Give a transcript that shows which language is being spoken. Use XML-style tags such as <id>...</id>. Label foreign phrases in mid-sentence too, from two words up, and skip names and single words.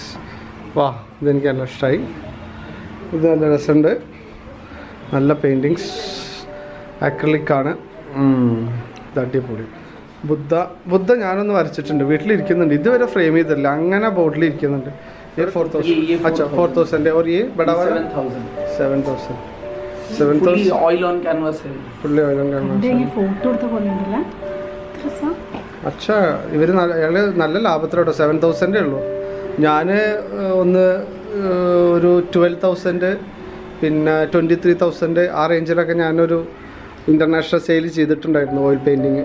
<ml>വാ, ഇതെനിക്ക് നല്ല ഇഷ്ടമായി. ഇത് നല്ല രസമുണ്ട്, നല്ല പെയിൻറ്റിങ്സ്. അക്രിലിക്കാണ്, അടിപൊളി. ബുദ്ധ ഞാനൊന്ന് വരച്ചിട്ടുണ്ട്, വീട്ടിലിരിക്കുന്നുണ്ട്. ഇതുവരെ ഫ്രെയിം ചെയ്തില്ല, അങ്ങനെ ബോർഡിൽ ഇരിക്കുന്നുണ്ട്. 4,000.</ml> <hi>अच्छा 4,000 और ये बड़ा वाला 7,000. 7,000</hi> <en>oil on canvas है. fully oil on canvas.</en> <ml>ഫോട്ടോ എടുത്ത പോലെ ഉണ്ടല്ലേ. അച്ഛാ, ഇവർ അയാൾ നല്ല ലാഭത്തിലോട്ടോ. 7,000 ഉള്ളൂ. ഞാൻ ഒന്ന് ഒരു 12,000, പിന്നെ 23,000 ആ റേഞ്ചിലൊക്കെ ഞാനൊരു</ml> <en>international sale</en> <ml>ചെയ്തിട്ടുണ്ടായിരുന്നു</ml> <en>oil painting.</en>